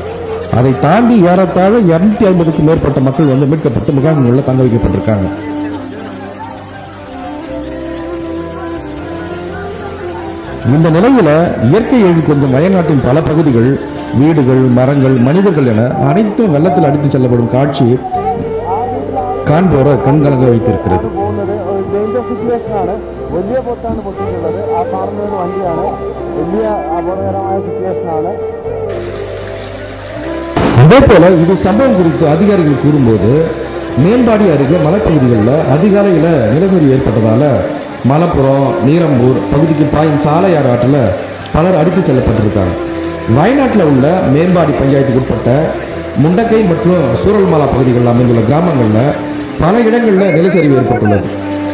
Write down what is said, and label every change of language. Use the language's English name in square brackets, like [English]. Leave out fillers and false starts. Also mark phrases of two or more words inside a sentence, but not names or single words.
[Tamil] அதை தாண்டி ஏறத்தாழ 250க்கும் மேற்பட்ட மக்கள் மீட்கப்பட்டு முகாம்களில் தங்க வைக்கப்பட்டிருக்காங்க. இந்த நிலையில இயற்கை எழில் கொஞ்சம் வயநாட்டின் பல பகுதிகள், வீடுகள், மரங்கள், மனிதர்கள் என அனைத்தும் வெள்ளத்தில் அடித்து செல்லப்படும் காட்சி காண்போரை கண்கலங்க வைத்திருக்கிறது. [Malayalam] വലിയ പൊട്ടാണ് പൊട്ടിയിട്ടുള്ളത്. ആ കാണുന്ന ഒരു വണ്ടിയാണ്. വലിയ അപകടകരമായ സിറ്റുവേഷനാണ്. [Tamil] அதே போல இது சம்பவம் குறித்து அதிகாரிகள் கூறும்போது, மேம்பாடி அருகே மலைப்பகுதிகளில் அதிகாலையில் நிலச்சரிவு ஏற்பட்டதால மலப்புரம், நீரம்பூர் பகுதிக்கு பாயும் சாலையார் ஆற்றில் பலர் அடித்து செல்லப்பட்டிருக்காங்க. வயநாட்டில் உள்ள மேம்பாடி பஞ்சாயத்துக்கு உட்பட்ட முண்டக்கை மற்றும் சூரல்மாலா பகுதிகளில் அமைந்துள்ள கிராமங்களில் பல இடங்களில் நிலச்சரிவு ஏற்பட்டுள்ளது.